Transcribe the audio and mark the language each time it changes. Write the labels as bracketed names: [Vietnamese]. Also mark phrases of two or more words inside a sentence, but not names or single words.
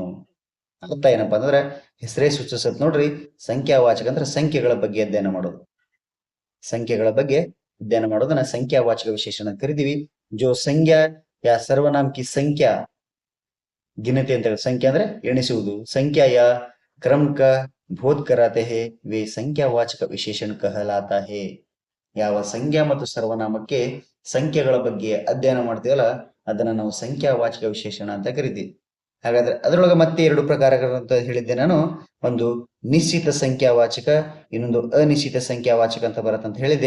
[Kannada] ಅರ್ಥ ಏನಪ್ಪಾ ಅಂದ್ರೆ ಹೆಸರೇ ಸೂಚಿಸುತ್ತೆ ನೋಡ್ರಿ. ಸಂಖ್ಯಾವಾಚಕ ಅಂದ್ರೆ ಸಂಖ್ಯೆಗಳ ಬಗ್ಗೆ ಅಧ್ಯಯನ ಮಾಡೋದು. ಸಂಖ್ಯೆಗಳ ಬಗ್ಗೆ ಅಧ್ಯಯನ ಮಾಡೋದನ್ನ ಸಂಖ್ಯಾವಾಚಕ ವಿಶೇಷಣ ಕರಿತೀವಿ. [Hindi] जो संख्या या सर्वनाम की संख्या गिनती [Kannada] ಅಂತ ಹೇಳಿ, ಸಂಖ್ಯಾ ಅಂದ್ರೆ ಎಣಿಸುವುದು, [Hindi] संख्या या क्रम का बोध कराते हैं वे संख्यावाचक विशेषण कहलाता है. [Kannada] ಯಾವ ಸಂಖ್ಯಾ ಮತ್ತು ಸರ್ವನಾಮಕ್ಕೆ ಸಂಖ್ಯೆಗಳ ಬಗ್ಗೆ ಅಧ್ಯಯನ ಮಾಡ್ತೀವಲ್ಲ ಅದನ್ನ ನಾವು ಸಂಖ್ಯಾವಾಚಕ ವಿಶೇಷಣ ಅಂತ ಕರಿತೀವಿ. ಹಾಗಾದ್ರೆ ಅದರೊಳಗೆ ಮತ್ತೆ ಎರಡು ಪ್ರಕಾರಗಳಂತ ಹೇಳಿದ್ದೆ ನಾನು. ಒಂದು ನಿಶ್ಚಿತ ಸಂಖ್ಯಾವಾಚಕ, ಇನ್ನೊಂದು ಅನಿಶ್ಚಿತ ಸಂಖ್ಯಾವಾಚಕ ಅಂತ ಬರತ್ತಂತ ಹೇಳಿದೆ.